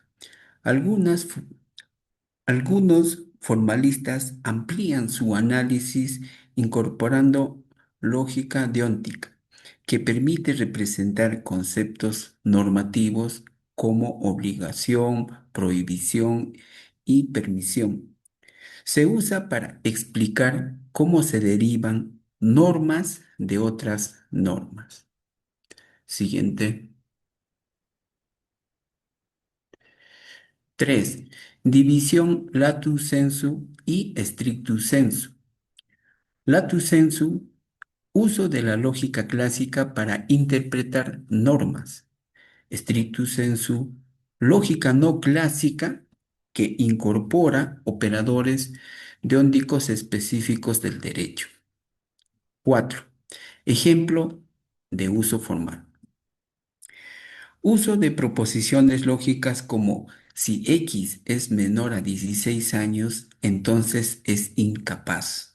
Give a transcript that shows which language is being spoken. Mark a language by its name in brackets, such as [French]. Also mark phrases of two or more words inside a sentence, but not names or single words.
[Spanish] Algunas Algunos formalistas amplían su análisis incorporando lógica deóntica, que permite representar conceptos normativos como obligación, prohibición y permisión. Se usa para explicar cómo se derivan normas de otras normas. Siguiente. 3. División [Latin] lato sensu [Spanish] y [Latin] stricto sensu. Lato sensu, [Spanish] uso de la lógica clásica para interpretar normas. [Latin] Stricto sensu, [Spanish] lógica no clásica que incorpora operadores deónticos específicos del derecho. 4. Ejemplo de uso formal. Uso de proposiciones lógicas como si X es menor a 16 años, entonces es incapaz.